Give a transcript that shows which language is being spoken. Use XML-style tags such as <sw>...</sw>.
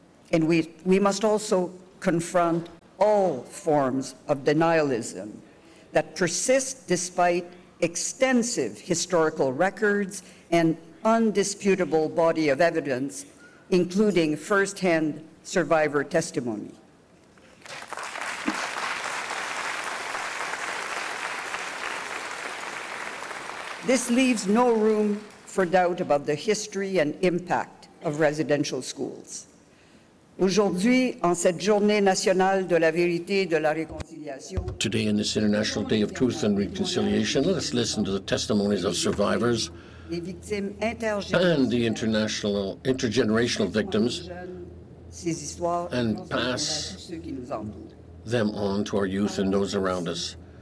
<en>And we must also confront all forms of denialism that persist despite extensive historical records and undisputable body of evidence, including firsthand survivor testimony. This leaves no room for doubt about the history and impact of residential schools.</en> <fr>Aujourd'hui, en cette journée nationale de la vérité et de la réconciliation,</fr> <en>today, in this International Day of Truth and Reconciliation, let us listen to the testimonies of survivors and the intergenerational victims and pass them on to our youth and those around us.</en>